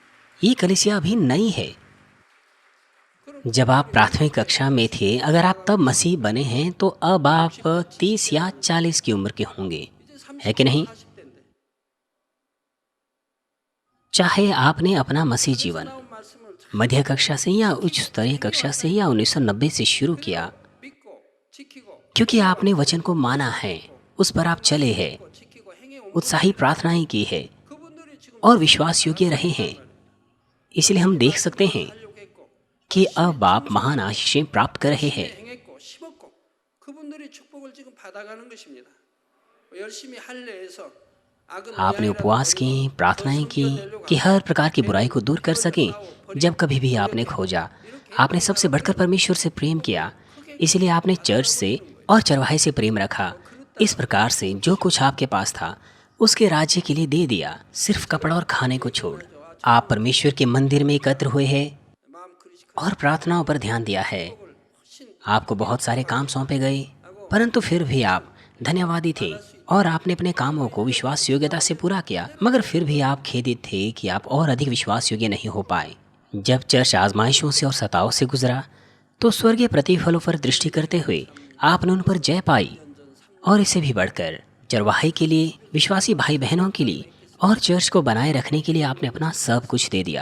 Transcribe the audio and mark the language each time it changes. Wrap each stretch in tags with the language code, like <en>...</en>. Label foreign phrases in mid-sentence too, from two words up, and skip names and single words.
<hi>ये कलीसिया अभी नई है। जब आप प्राथमिक कक्षा में थे, अगर आप तब मसीह बने हैं तो अब आप 30 या 40 की उम्र के होंगे, है कि नहीं?</hi> <ko>40대인데</ko> <hi>चाहे आपने अपना मसीह जीवन</hi> <ko>나온 말씀을 잘</ko> <hi>मध्य कक्षा से या उच्च स्तरीय कक्षा से या 1990 से शुरू किया,</hi> <ko>믿고 지키고</ko> <hi>क्योंकि आपने वचन को माना है, उस पर आप चले हैं,</hi> <ko>지키고 행해 온</ko> <hi>उत्साही प्रार्थनाएं की है</hi> <ko>그분들이 지금</ko> <hi>और विश्वास योग्य रहे हैं, इसलिए हम देख सकते हैं</hi> <ko>하려고 했고</ko> <hi>कि अब आप महान आशीषें प्राप्त कर रहे हैं।</hi> <ko>행했고 심었고 그분들이 축복을 지금 받아가는 것입니다. 열심히 할례해서 악은</ko> <hi>आपने उपवास किए, प्रार्थनाएं की कि हर प्रकार की बुराई को दूर कर सकें। जब कभी भी आपने खोजा, आपने सबसे बढ़कर परमेश्वर से प्रेम किया, इसलिए आपने चर्च से और चरवाहे से प्रेम रखा। इस प्रकार से जो कुछ आपके पास था उसके राज्य के लिए दे दिया, सिर्फ कपड़ा और खाने को छोड़। आप परमेश्वर के मंदिर में एकत्र हुए हैं</hi> <ko>마음 그리시</ko> <hi>और प्रार्थनाओं पर ध्यान दिया है। आपको बहुत सारे काम सौंपे गए, परंतु फिर भी आप धन्यवादी थे और आपने अपने कामों को विश्वास योग्यता से पूरा किया, मगर फिर भी आप खेदित थे कि आप और अधिक विश्वास योग्य नहीं हो पाए। जब चर्च आजमाइशों से और सताओं से गुजरा तो स्वर्गीय प्रतिफलों पर दृष्टि करते हुए आपने उन पर जय पाई, और इसे भी बढ़कर चरवाहे के लिए, विश्वासी भाई बहनों के लिए और चर्च को बनाए रखने के लिए आपने अपना सब कुछ दे दिया।</hi>